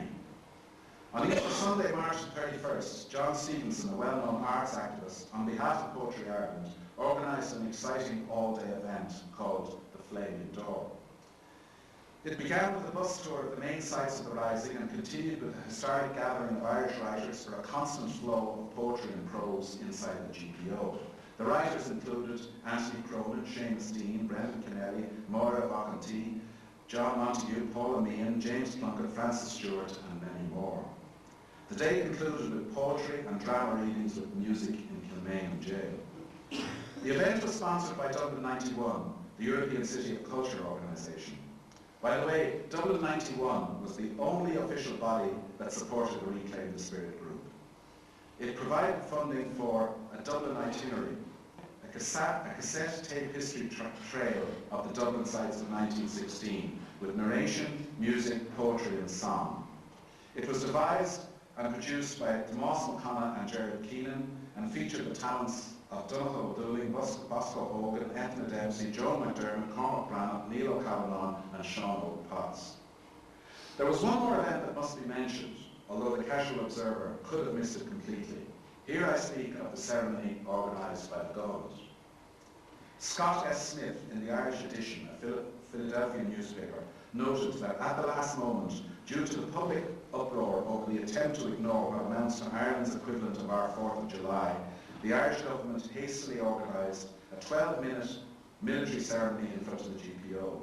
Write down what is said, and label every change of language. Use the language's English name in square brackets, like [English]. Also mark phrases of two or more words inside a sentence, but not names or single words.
[English] On Easter Sunday, March 31st, John Stevenson, a well-known arts activist, on behalf of Poetry Ireland, organised an exciting all-day event called The Flaming Door. It began with a bus tour of the main sites of the Rising and continued with a historic gathering of Irish writers for a constant flow of poetry and prose inside the GPO. The writers included Anthony Cronin, Seamus Dean, Brendan Kennelly, Maura Vacanti, John Montague, Paula Meehan, James Plunkett, Francis Stewart, and many more. The day concluded with poetry and drama readings with music in Kilmainham Jail. The event was sponsored by Dublin 91, the European City of Culture organisation. By the way, Dublin 91 was the only official body that supported the Reclaim the Spirit group. It provided funding for a Dublin itinerary, a cassette tape history trail of the Dublin sites of 1916, with narration, music, poetry and song. It was devised and produced by Tomas McConnell and Gerard Keenan, and featured the talents of Donegal O'Dooley, Bosco Hogan, Ethna Dempsey, Joan McDermott, Cormac Branagh, Neil O'Callaghan and Sean Potts. There was one more event that must be mentioned, although the casual observer could have missed it completely. Here I speak of the ceremony organised by the government. Scott S. Smith, in the Irish edition, a Philadelphia newspaper, noted that at the last moment, due to the public uproar over the attempt to ignore what amounts to Ireland's equivalent of our 4th of July, the Irish government hastily organised a 12-minute military ceremony in front of the GPO.